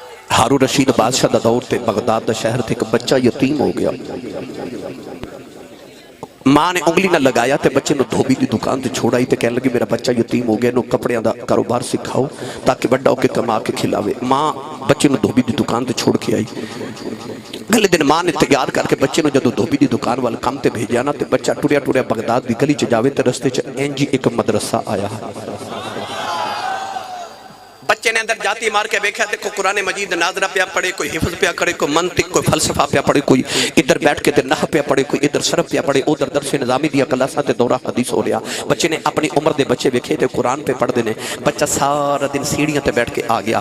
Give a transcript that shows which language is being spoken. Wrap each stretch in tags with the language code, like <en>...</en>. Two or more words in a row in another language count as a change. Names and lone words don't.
<pa>ہارون رشید بادشاہ دا دور تے بغداد دا شہر تے ایک بچہ یتیم ہو گیا. ماں نے انگلی نہ لگایا تے بچے نو دھوبی دی دکان تے چھوڑائی تے کہنے لگی میرا بچہ یتیم ہو گیا نو کپڑیاں دا کاروبار سکھاؤ تاکہ بڑا ہو کے کما کے کھلاوے. ماں بچے نو دھوبی دی دکان تے چھوڑ کے آئی. اگلے دن ماں نے تیار کر کے بچے نو جدو دھوبی دی دکان والا کام تے بھیجیا نا تے بچہ ٹریا ٹریا بغداد دی گلی چ جاوے تے رستے چ اینجی ایک مدرسہ آیا. بچے نے اندر جاتی مار کے بیکھا تے کوئی قرآن مجید ناظرہ پیا پڑھے, کوئی حفظ پیا کرے, کوئی منطق, کوئی فلسفہ پیا پڑھے, کوئی ادھر بیٹھ کے تے نحو پیا پڑھے, کوئی ادھر صرف پیا پڑھے, ادھر درس نظامی دیا کلاسہ تے دورہ حدیث ہو رہا. بچے نے اپنی عمر دے بچے بیکھے تے قرآن پہ پڑھ دینے. بچہ سارا دن سیڑھیاں تے بیٹھ کے آ گیا.</pa>